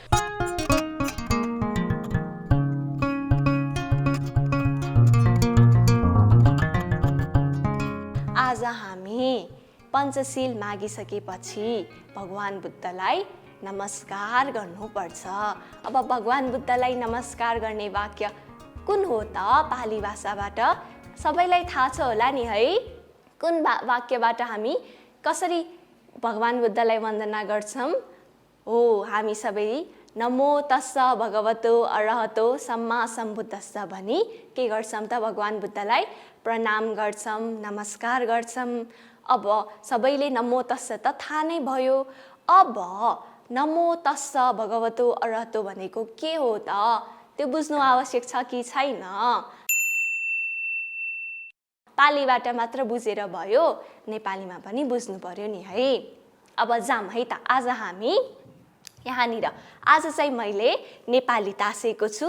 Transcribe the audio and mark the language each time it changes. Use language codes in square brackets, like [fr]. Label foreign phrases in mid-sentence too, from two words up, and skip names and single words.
[ne] आज हामी पञ्चशील मागिसकेपछि भगवान बुद्धलाई नमस्कार गर्नुपर्छ। अब भगवान बुद्धलाई नमस्कार गर्ने वाक्य कुन हो त पाली भाषाबाट? सबैलाई थाहा छ होला नि है, कुन वाक्यबाट हामी कसरी भगवान बुद्धलाई वन्दना गर्छौँ? हो, हामी सबै [pi] नमो तस्स भगवतो अरहतो सम्मा सम्बुद्धस्स [ne] भनी के गर्छौँ त भगवान बुद्धलाई प्रणाम गर्छौँ, नमस्कार गर्छौँ। अब सबैले [pi] नमो तस्स [ne] त थाहा नै भयो। अब [pi] नमो तस्स भगवतो अरहतो [ne] भनेको के हो त त्यो बुझ्नु आवश्यक छ कि छैन? पालीबाट मात्र बुझेर भयो, नेपालीमा पनि बुझ्नु पर्यो नि है। अब जाम है त, आज हामी यहाँनिर आज चाहिँ मैले नेपाली तासेको छु।